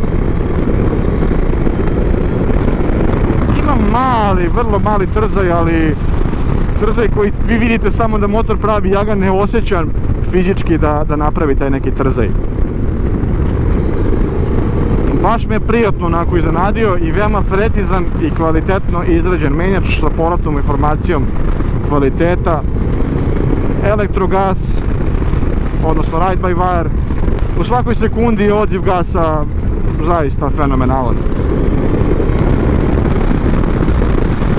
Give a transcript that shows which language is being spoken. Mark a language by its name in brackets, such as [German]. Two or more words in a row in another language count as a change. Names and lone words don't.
[Serbian] Ima mali, vrlo mali trzaj, ali trzaj koji vi vidite samo da motor pravi, ja ga ne osjećam fizički da napravi taj neki trzaj. Baš me je prijatno onako iznenadio i veoma precizan i kvalitetno izrađen menjač sa povratnom informacijom kvaliteta. Elektrogas, odnosno [English] ride by wire. [Serbian] U svakoj sekundi je odziv gasa zaista fenomenalan.